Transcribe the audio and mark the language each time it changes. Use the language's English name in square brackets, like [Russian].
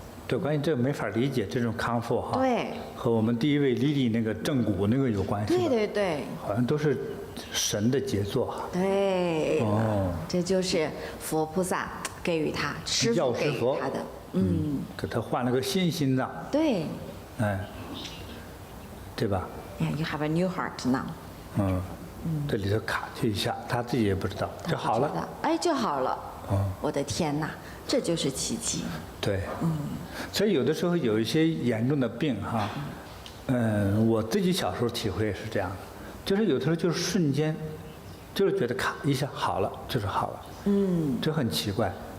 [Chinese] 对，关于这没法理解这种康复哈。对。和我们第一位莉莉那个正骨那个有关系。对。好像都是神的杰作哈。对。哦。这就是佛菩萨给予他，师父给予他的。给他换了个新心脏。对。对吧 [English] ？Yeah, you have a new heart now. [Chinese] 这里头卡去一下，他自己也不知道，就好了。就好了。我的天哪，这就是奇迹。对。所以有的时候有一些严重的病哈，我自己小时候体会是这样的，就是有的时候就是瞬间，就是觉得咔一下好了，就是好了。这很奇怪。